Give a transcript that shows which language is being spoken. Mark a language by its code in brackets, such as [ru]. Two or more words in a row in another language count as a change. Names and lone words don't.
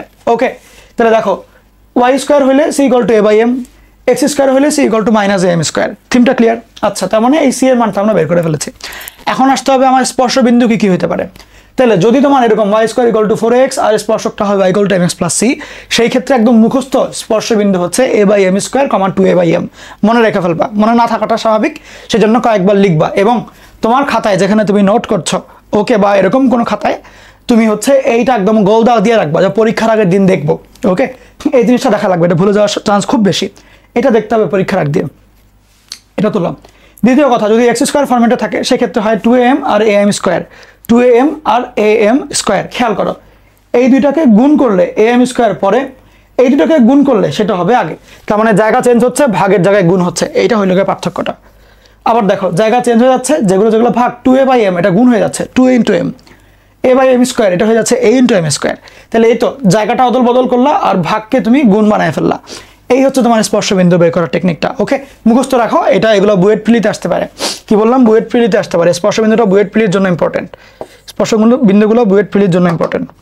[bn] ওকে, তাহলে দেখো y² হলে c = a/m, x² হলে c = -am²। থিমটা ক্লিয়ার? আচ্ছা, তার মানে এই c এর মানটা আমরা বের করে ফেলেছি। এখন আসতে হবে আমার স্পর্শবিন্দু কি কি হতে পারে। তাহলে যদি তোমার এরকম y² = 4x আর স্পর্শকটা হয় y = mx + c, সেই ক্ষেত্রে একদম মুখস্থ স্পর্শবিন্দু হচ্ছে a/m², 2a/m। মনে রেখে ফেলবা, মনে না থাকাটা স্বাভাবিক, সেজন্য কয়েকবার লিখবা। এবং তোমার খাতায় যেখানে তুমি নোট করছো, ওকে, বা এরকম কোনো খাতায় তুমি হচ্ছে এইটা একদম গোল দাগ দিয়ে রাখবা যে পরীক্ষার আগের দিন দেখবো, ওকে। এই জিনিসটা দেখা লাগবে, এটা ভুলে যাওয়ার চান্স খুব বেশি, এটা দেখতে হবে পরীক্ষার আগ দিয়ে। এটা তুললাম। দ্বিতীয় কথা, যদি x² ফরম্যাটে থাকে সেক্ষেত্রে হয় 2am আর am², 2am আর am²। খেয়াল করো, এই দুইটাকে গুণ করলে am² পরে, এই দুটাকে গুণ করলে সেটা হবে আগে। তার মানে জায়গা চেঞ্জ হচ্ছে, ভাগের জায়গায় গুণ হচ্ছে, এইটা হইল গিয়ে পার্থক্যটা। আবার দেখো জায়গা চেঞ্জ হয়ে যাচ্ছে, যেগুলো ভাগ 2a/m এটা গুণ হয়ে যাচ্ছে 2a × m, a/m² এটা হয়ে যাচ্ছে a × m²। তাহলে এই তো জায়গাটা অদল বদল করলা আর ভাগকে তুমি গুণ বানায় ফেললা। এই হচ্ছে তোমার স্পর্শবিন্দু বের করার টেকনিকটা, ওকে। মুখস্থ রাখো, এটা এগুলো বুয়েট প্রিলিতে আসতে পারে। কি বললাম? বুয়েট প্রিলিতে আসতে পারে। স্পর্শবিন্দুটা বুয়েট প্রিলির জন্য ইম্পর্টেন্ট, বিন্দুগুলো বুয়েট প্রিলির জন্য ইম্পর্টেন্ট।